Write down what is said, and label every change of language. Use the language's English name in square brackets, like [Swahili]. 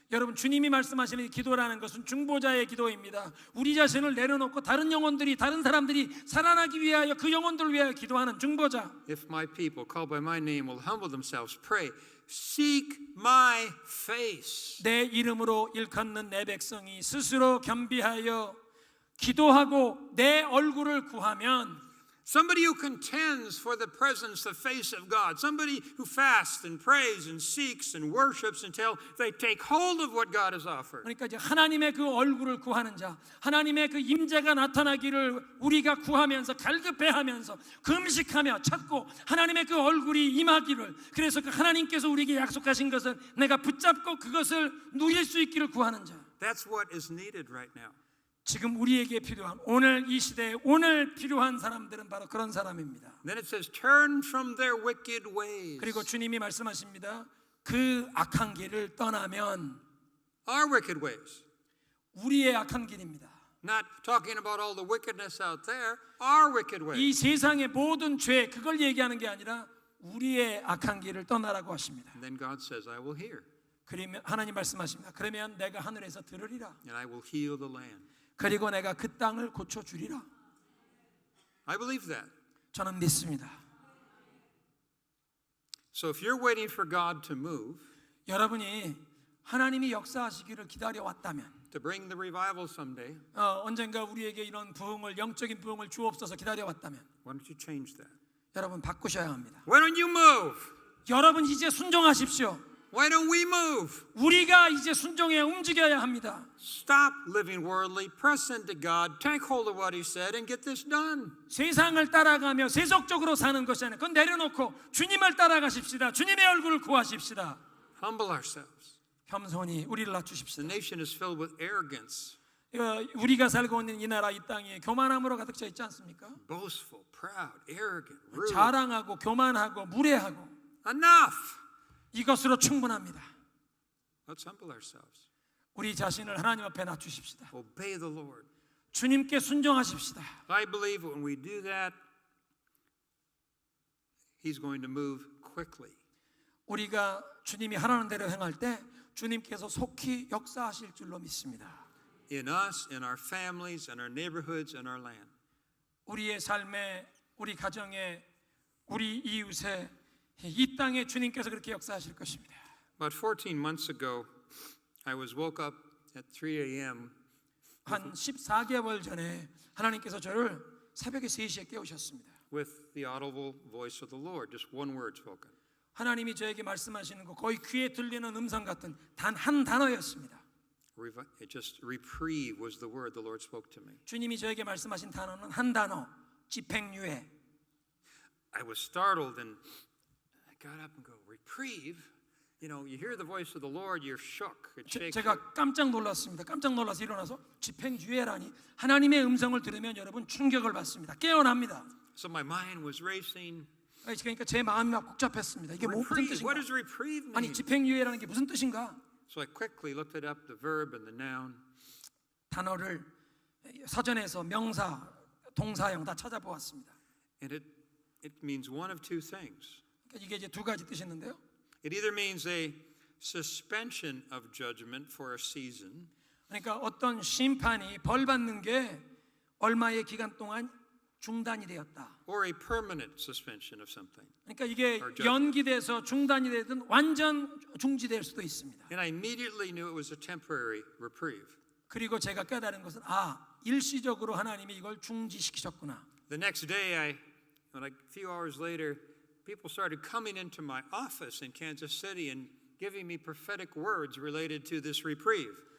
[Korean] 여러분 주님이 말씀하시는 이 기도라는 것은 중보자의 기도입니다. 우리 자신을 내려놓고 다른 영혼들이 다른 사람들이 살아나기 위하여 그 영혼들을 위하여 기도하는 중보자. [English] If my people called by my name will humble themselves, pray, seek my face. [Korean] 내 이름으로 일컫는 내 백성이 스스로 겸비하여 기도하고 내 얼굴을 구하면 [English] Somebody who contends for the presence, the face of God. Somebody who fasts and prays and seeks and worships until they take hold of what God has offered. [Korean] 그러니까 이제 하나님의 그 얼굴을 구하는 자, 하나님의 그 임재가 나타나기를 우리가 구하면서 갈급해하면서 금식하며 찾고 하나님의 그 얼굴이 임하기를, 그래서 그 하나님께서 우리에게 약속하신 것을 내가 붙잡고 그것을 누릴 수 있기를 구하는 자. [English] That's what is needed right now. [Korean] 지금 우리에게 필요한 오늘 이 시대에 오늘 필요한 사람들은 바로 그런 사람입니다. [English] Then it says, turn from their wicked ways. [Korean] 그리고 주님이 말씀하십니다. 그 악한 길을 떠나면 [English] Our wicked ways. [Korean] 우리의 악한 길입니다. [English] Not talking about all the wickedness out there, our wicked ways. [Korean] 이 세상의 모든 죄 그걸 얘기하는 게 아니라 우리의 악한 길을 떠나라고 하십니다. [English] And then God says, I will hear [Korean] 그러면 하나님 말씀하십니다. 그러면 내가 하늘에서 들으리라. [English] and I will heal the land. [Korean] 그리고 내가 그 땅을 고쳐 주리라. [English] I believe that. [Korean] 저는 믿습니다. [English] So if you're waiting for God to move, [Korean] 여러분이 하나님이 역사하시기를 기다려 왔다면 [English] to bring the revival someday, [Korean] 언젠가 우리에게 이런 부흥을 영적인 부흥을 주옵소서 기다려 왔다면 [English] why don't you change that? [Korean] 여러분 바꾸셔야 합니다. [English] Why don't you move? [Korean] 여러분 이제 순종하십시오. [English] Why don't we move? [Korean] 우리가 이제 순종해 움직여야 합니다. [English] Stop living worldly, press into God, take hold of what He said, and get this done. [Korean] 세상을 따라가며 세속적으로 사는 것이 아니라 그건 내려놓고 주님을 따라가십시다. 주님의 얼굴을 구하십시다. [English] Humble ourselves. [Korean] 겸손히 우리를 [English] The [Korean] 낮추십시다. [English] nation is filled with arrogance, [Korean] 우리가 살고 있는 이 나라 이 땅에 교만함으로 가득 차 있지 않습니까? [English] boastful, proud, arrogant, rude. [Korean] 자랑하고 교만하고 무례하고 [English] Enough. [Korean] 이것으로 충분합니다. [English] Let's humble ourselves. [Korean] 우리 자신을 하나님 앞에 낮추십시다. [English] Obey the Lord. [Korean] 주님께 순종하십시다. [English] I believe when we do that, He's going to move quickly. [Korean] 우리가 주님이 하라는 대로 행할 때 주님께서 속히 역사하실 줄로 믿습니다. [English] In us, in our families, in our neighborhoods, in our land. [Korean] 우리의 삶에, 우리 가정에, 우리 이웃에, 이 땅에 주님께서 그렇게 역사하실 것입니다. [English] About 14 months ago, I was woke up at 3 a.m. [Korean] 한 14개월 전에 하나님께서 저를 새벽에 3시에 깨우셨습니다. [English] with the audible voice of the Lord, just one word spoken. [Korean] 하나님이 저에게 말씀하시는 거 거의 귀에 들리는 음성 같은 단 한 단어였습니다. [English] It just reprieve was the word the Lord spoke to me. [Korean] 주님이 저에게 말씀하신 단어는 한 단어, 집행유예. [English] I was startled and I got up and go, reprieve? You know, you hear the voice of the Lord, you're shook. It shakes you. [Korean] 제가 깜짝 놀랐습니다. 깜짝 놀라서 일어나서 집행유예라니 하나님의 음성을 들으면 여러분 충격을 받습니다. 깨어납니다. [English] So my mind was racing. [Korean] 그러니까 제 마음이 막 복잡했습니다. 이게 무슨 [English] Reprieve, what [Korean] 뜻인가? [English] does reprieve [Korean] 아니 [English] mean? [Korean] 집행유예라는 게 무슨 뜻인가? [English] So I quickly looked it up, the verb and the noun. [Korean] 단어를 서전에서 명사, 동사형 다 찾아보았습니다. [English] And it means one of two things. [Korean] 그러니까 이게 이제 두 가지 뜻이 있는데요. [English] It either means a suspension of judgment for a season, [Korean] 그러니까 어떤 심판이 벌 받는 게 얼마의 기간 동안 중단이 되었다. [English] or a permanent suspension of something. [Korean] 그러니까 이게 [English] Or judgment. [Korean] 연기돼서 중단이 되든 완전 중지될 수도 있습니다. [English] And I immediately knew it was a temporary reprieve. [Korean] 그리고 제가 깨달은 것은 일시적으로 하나님이 이걸 중지시키셨구나. [English] The next day, a few hours later, people started coming into my office in Kansas City and giving me prophetic words related to this reprieve.